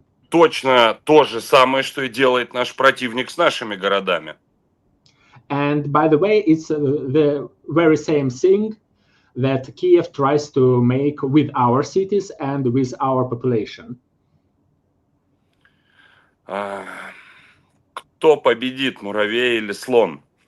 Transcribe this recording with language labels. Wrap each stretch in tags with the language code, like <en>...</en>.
<ru>Точно то же самое, что и делает наш противник с нашими городами.</ru> <en>And by the way, it's the very same thing that Kiev tries to make with our cities and with our population.</en> <ru>Кто победит, муравей или слон?</ru>